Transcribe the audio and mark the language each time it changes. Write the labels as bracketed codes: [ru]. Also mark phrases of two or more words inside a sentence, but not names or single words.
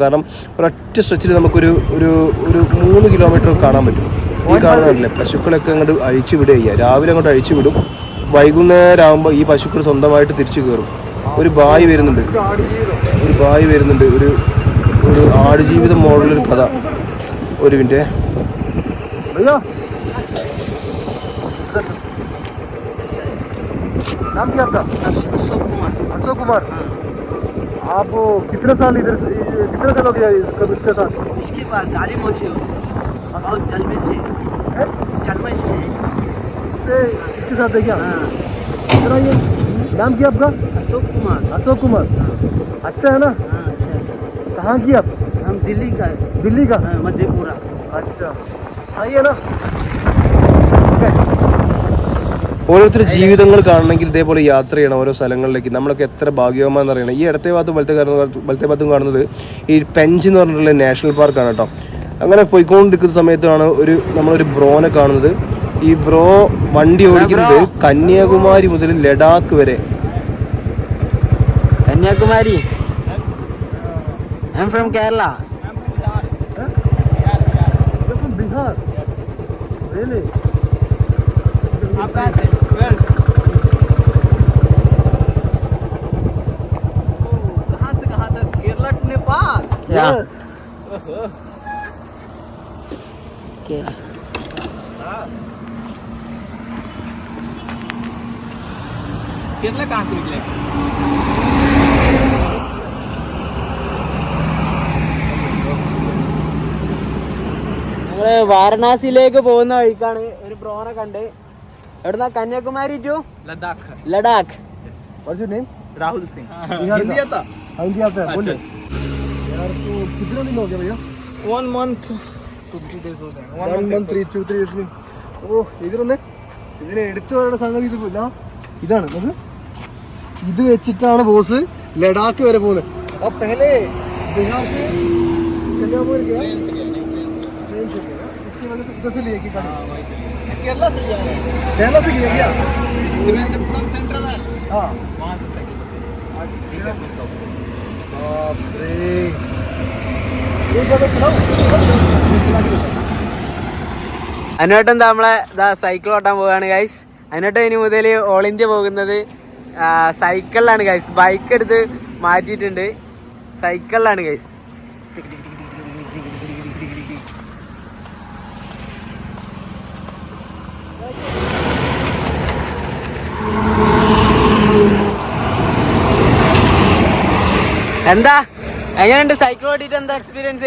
[ml] കാരണം ഒരൊറ്റ സ്ട്രെച്ചിൽ നമുക്കൊരു 3 കിലോമീറ്റർ കാണാൻ പറ്റും. ഈ കാണുന്നതല്ലേ പശുക്കളൊക്കെ അങ്ങോട്ട് അഴിച്ചു വിടുക. രാവിലെ അങ്ങോട്ട് അഴിച്ചു വിടും. വൈകുന്നേരം ആകുമ്പോൾ ഈ പശുക്കൾ സ്വന്തമായിട്ട് തിരിച്ചു കയറും. ഒരു ബായി വരുന്നുണ്ട്. ഒരു ആടുജീവിതം മോഡലൊരു കഥ. ഒരു മിനിറ്റ്. [hi] नाम क्या आपका? अशोक कुमार. आप कितने साल हो गया इसके साथ? इसके बाद गाली मोची हो बहुत जलमे से इसके साथ है क्या? कितना ये नाम क्या आपका? अशोक कुमार. अच्छा है ना? अच्छा. कहाँ की आप? हम दिल्ली का. मधेपुरा. अच्छा सही है ना? [ml] ഓരോരുത്തർ ജീവിതങ്ങൾ കാണണമെങ്കിൽ ഇതേപോലെ യാത്ര ചെയ്യണം ഓരോ സ്ഥലങ്ങളിലേക്ക്. നമ്മളൊക്കെ എത്ര ഭാഗ്യവാന്മാരെന്ന് അറിയണം. ഈ ഇടത്തെ ഭാഗത്തും വലത്തെ ഭാഗത്തും കാണുന്നത് ഈ പെഞ്ച് എന്ന് പറഞ്ഞിട്ടുള്ള നാഷണൽ പാർക്കാണ് കേട്ടോ. അങ്ങനെ പോയിക്കൊണ്ടിരിക്കുന്ന സമയത്താണ് നമ്മളൊരു ബ്രോനെ കാണുന്നത്. ഈ ബ്രോ വണ്ടി ഓടിക്കുന്നത് കന്യാകുമാരി മുതൽ ലഡാക്ക് വരെ. കന്യാകുമാരി. [en] I'm from Kerala. [hi] बिहार. Really? आप कहाँ से? कहाँ से कहाँ तक? [en] Kerala to Nepal. Yes. Okay. [hi] केरला कहाँ से निकले? [ml] വാരണാസിയിലേക്ക് പോകുന്ന വഴിക്കാണ് ഒരു ബ്രോനെ കണ്ട്. എവിടുന്ന? കന്യാകുമാരി ടു ലഡാക്ക്. [en] What's your name? [hi] राहुल सिंह. हिंदी आता है. बोलिए यार. तो कितना दिन हो गया भैया? [en] 1 month to 3 days [hi] हो गए. [en] 1 month 2 3 days. [ml] ഓ ഇതിനെ എടുത്തു വരേണ്ട സംഗതി ഇതില്ല. ഇതാണ് നമുക്ക് ഇത് വെച്ചിട്ടാണ് ബോസ് ലഡാക്ക് വരെ പോകുന്നത്. [hi] अब पहले बिहार से कन्याकुमारी गया. ट्रेन से गया. इसकी वजह से उधर से लिए कि केरला से गया. केरला से गया क्या? त्रिवेंद्रपुरम सेंट्रल है. हाँ वहाँ से अच्छा. बाप रे. ये जगह चलाओ. [ml] അനുവേട്ടൻ നമ്മളെ സൈക്കിൾ ഓട്ടാൻ പോവുകയാണ് ഗൈസ്. അനുവേട്ടൻ ഇനി മുതൽ [en] all India [ml] പോകുന്നത് സൈക്കിളിലാണ് ഗൈസ്. ബൈക്ക് എടുത്ത് മാറ്റിയിട്ടുണ്ട്. സൈക്കിളിലാണ് ഗൈസ്. എന്താ എങ്ങനെയുണ്ട് സൈക്കിൾ ഓട്ടിട്ട്? എന്താ എക്സ്പീരിയൻസ്?